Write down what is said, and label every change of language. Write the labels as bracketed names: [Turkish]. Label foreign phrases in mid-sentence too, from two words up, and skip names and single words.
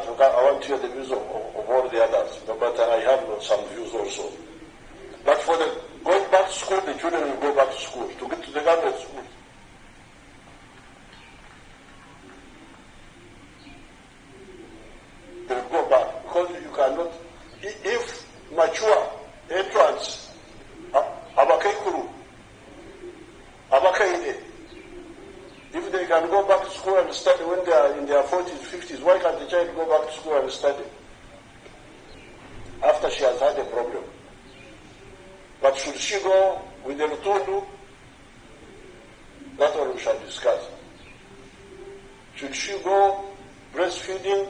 [English] I want to hear the views of all the others. But I have some views also. But for the going back to school, the children will go back to school, to get to the government school. They will go back because you cannot. If mature entrants, [Nyankole] abakaikuru, abakaide, [English] if they can go back to school and study when they are in their 40s, 50s, why can't the child go back to school and study after she has had a problem? But should she go with the rotundu? That one we shall discuss. Should she go breastfeeding?